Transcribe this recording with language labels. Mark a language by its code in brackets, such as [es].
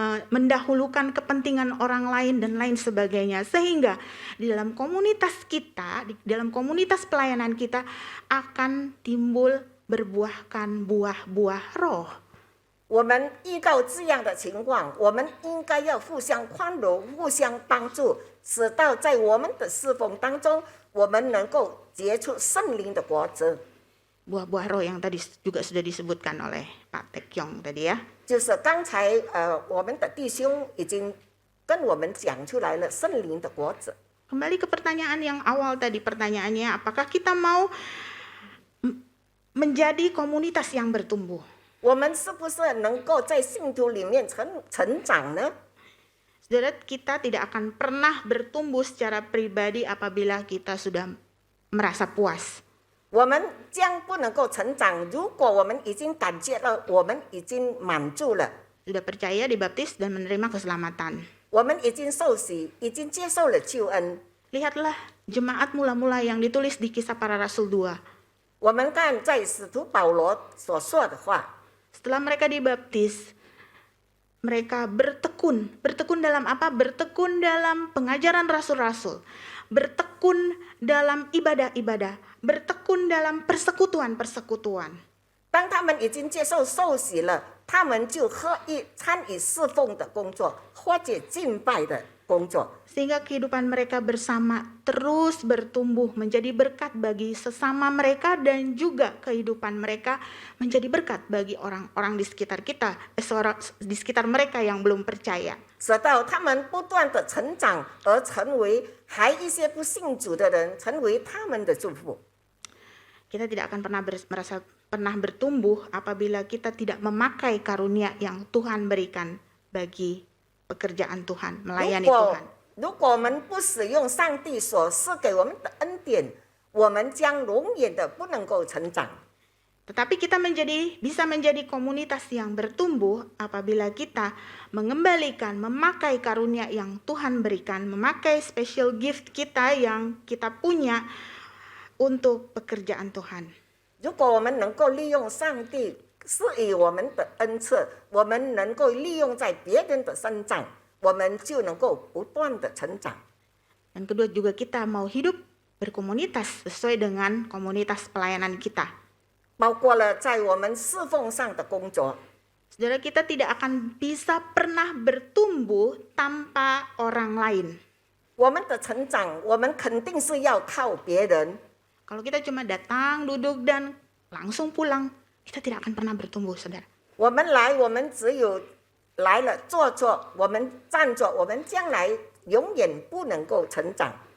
[id] mendahulukan kepentingan orang lain dan lain sebagainya, sehingga di dalam komunitas kita, di dalam komunitas pelayanan kita akan timbul berbuahkan buah-buah roh. [zh] 我们遇到这样的情况，我们应该要互相宽容、互相帮助，使到在我们的侍奉当中，我们能够结出圣灵的果子。 [id] Buah-buah roh yang tadi juga sudah disebutkan oleh Pak Taekyong tadi ya. [zh] 就是刚才我们的弟兄已经跟我们讲出来了圣灵的果子。 [id] Kembali ke pertanyaan yang awal tadi, pertanyaannya apakah kita mau menjadi komunitas yang bertumbuh? [zh] 我们是不是能够在信徒里面成长呢？ [id] Saudara, kita tidak akan pernah bertumbuh secara pribadi apabila kita sudah merasa puas. [zh] 我们将不能够成长，如果我们已经感觉到我们已经满足了， [id] Sudah percaya, dibaptis dan menerima keselamatan. [zh] 我们已经受洗，已经接受了救恩。 [id] Lihatlah jemaat mula-mula yang ditulis di Kisah Para Rasul 2. [zh] 我们看在使徒保罗所说的话， [id] Setelah mereka dibaptis, mereka bertekun. Bertekun dalam apa? Bertekun dalam pengajaran rasul-rasul. Bertekun dalam ibadah-ibadah. Bertekun dalam persekutuan-persekutuan. [zh] 当他们已经接受受洗了，他们就合一参与侍奉的工作，或者敬拜的工作。 [id] Sehingga kehidupan mereka bersama terus bertumbuh menjadi berkat bagi sesama mereka dan juga kehidupan mereka menjadi berkat bagi orang-orang di sekitar kita, di sekitar mereka yang belum percaya. [zh] 直到他们不断的成长，而成为还一些不信主的人，成为他们的祝福。 [id] Kita tidak akan merasa pernah bertumbuh apabila kita tidak memakai karunia yang Tuhan berikan bagi pekerjaan Tuhan, melayani Tuhan. [zh] 如果我们不使用上帝所赐给我们的恩典，我们将永远的不能够成长。 [id] Tetapi kita bisa menjadi komunitas yang bertumbuh apabila kita mengembalikan, memakai karunia yang Tuhan berikan, memakai [en] special gift [id] kita yang kita punya untuk pekerjaan Tuhan. [zh] 如果我们能够利用上帝赐予我们的恩赐，我们能够利用在别人的身上，我们就能够不断的成长。 [id] Dan kedua juga kita mau hidup berkomunitas sesuai dengan komunitas pelayanan kita. [zh] 包括了在我们侍奉上的工作， [id] Saudara, kita tidak akan bisa pernah bertumbuh tanpa orang lain. [zh] 我们的成长，我们肯定是要靠别人。 [id] Kalau kita cuma datang, duduk, dan langsung pulang, kita tidak akan pernah bertumbuh, saudara. [zh] 我们来，我们只有来了坐坐，我们站着，我们将来永远不能够成长。